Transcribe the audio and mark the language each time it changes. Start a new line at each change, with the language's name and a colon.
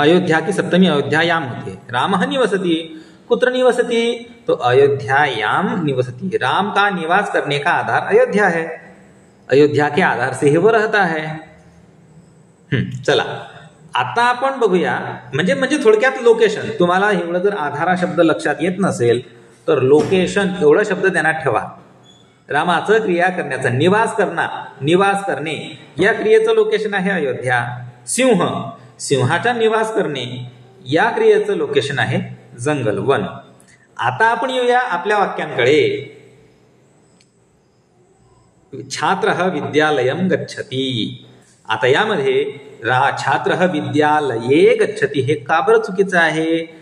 Hindi: अयोध्या की सप्तमी अयोध्यायाम होती है.
Sanskrit: राम निवसती. कुत्र निवसती?
Hindi: तो
Sanskrit: अयोध्यायाम निवसती.
Hindi: राम का निवास करने का आधार अयोध्या है. अयोध्या के आधार से ही वो रहता है.
Marathi: चला, आता आपण बघूया. म्हणजे थोडक्यात लोकेशन. तुम्हाला एवढं जर आधारा शब्द लक्षात येत नसेल तर लोकेशन एवढा शब्द ध्यानात ठेवा. रामाचं क्रिया करण्याचं, निवास करणे या क्रियेचं लोकेशन आहे अयोध्या. सिंहाचा निवास करणे या क्रियेचं लोकेशन आहे जंगल, वन. आता आपण येऊया आपल्या वाक्यांकडे.
Sanskrit: छात्रः विद्यालयं गच्छति.
Marathi: आता यामध्ये
Sanskrit: छात्रः विद्यालये गच्छति
Marathi: हे का बरं चुकीचं आहे?